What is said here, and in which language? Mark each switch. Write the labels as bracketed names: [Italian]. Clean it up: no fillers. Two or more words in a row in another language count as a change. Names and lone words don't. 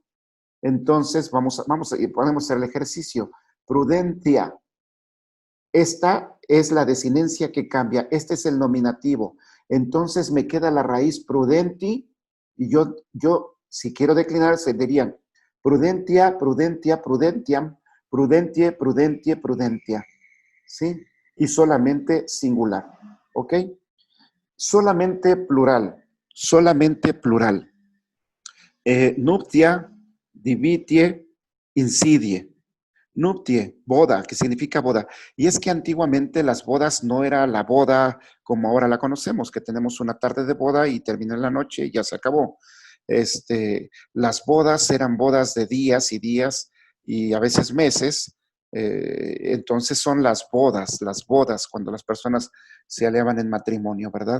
[Spanish] Entonces, podemos hacer el ejercicio. Prudencia. Esta es la desinencia que cambia. Este es el nominativo. Entonces me queda la raíz prudenti y yo si quiero declinar, se dirían [Latin] prudentia, prudentia, prudentiam, prudentie, prudentie, prudentia. [Spanish] ¿Sí? Y solamente singular. ¿Ok? Solamente plural. Solamente plural. [Latin] Nuptia, divitie, insidie. [Spanish] Nuptie, boda, que significa boda. Y es que antiguamente las bodas no era la boda como ahora la conocemos, que tenemos una tarde de boda y termina en la noche y ya se acabó. Las bodas eran bodas de días y días y a veces meses. Entonces son las bodas, cuando las personas se aliaban en matrimonio, ¿verdad?